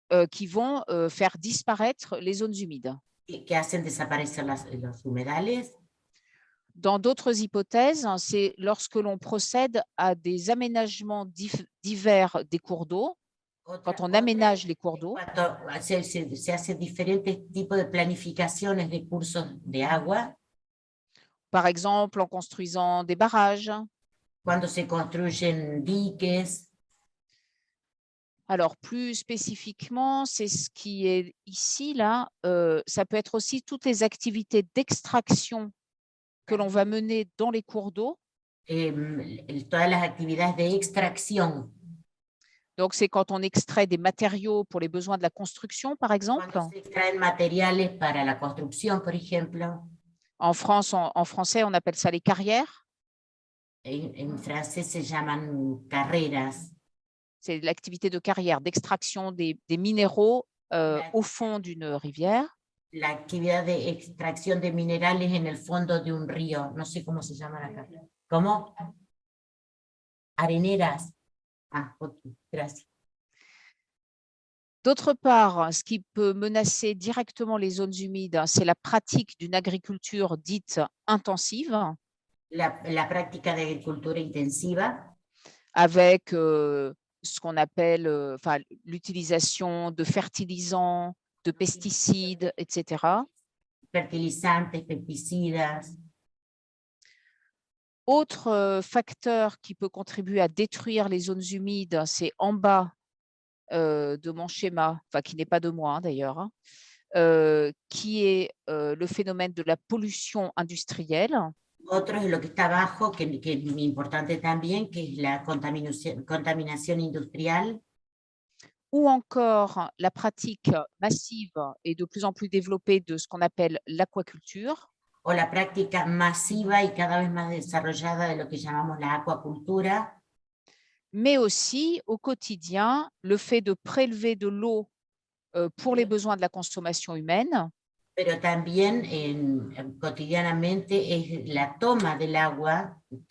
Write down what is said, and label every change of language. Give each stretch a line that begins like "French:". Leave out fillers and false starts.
French: qui vont faire disparaître les zones humides.
Spanish: que hacen desaparecer los humedales.
French: Dans d'autres hypothèses, c'est lorsque l'on procède à des aménagements divers des cours d'eau, quand on aménage les cours d'eau.
Spanish: Se hace diferentes tipos de planificaciones de cursos de agua.
French: Par exemple, en construisant des barrages.
Spanish: Cuando se construyen diques.
French: Alors, plus spécifiquement, c'est ce qui est ici, là. Ça peut être aussi toutes les activités d'extraction que l'on va mener dans les cours d'eau.
Spanish: Todas las actividades de extracción.
French: Donc, c'est quand on extrait des matériaux pour les besoins de la construction, par exemple.
Spanish: Cuando se extraen materiales para la construcción, por ejemplo.
French: En français, on appelle ça les carrières. En français,
Spanish: se llaman carreras.
French: C'est l'activité de carrière, d'extraction des minéraux au fond d'une rivière.
Spanish: La actividad de extracción de minerales en el fondo de un río. No sé cómo se llama acá. ¿Cómo? Areneras. Ah, ok, gracias.
French: D'autre part, ce qui peut menacer directement les zones humides, c'est la pratique d'une agriculture dite intensive.
Spanish: La práctica de agricultura intensiva.
French: Avec ce qu'on appelle l'utilisation de fertilisants, de pesticides, etc.
Spanish: Fertilizantes, pesticidas.
French: Autre facteur qui peut contribuer à détruire les zones humides, c'est en bas de mon schéma, enfin qui n'est pas de moi d'ailleurs, hein, qui est le phénomène de la pollution industrielle.
Spanish: Otro es lo que está abajo, que es muy importante también, que es la contaminación industrial.
French: Ou encore la pratique massive et de plus en plus développée de ce qu'on appelle l'aquaculture.
Spanish: O la práctica masiva y cada vez más desarrollada de lo que llamamos la acuacultura.
French: Mais aussi au quotidien, le fait de prélever de l'eau pour les besoins de la consommation humaine.
Spanish: Pero también cotidianamente es la toma del agua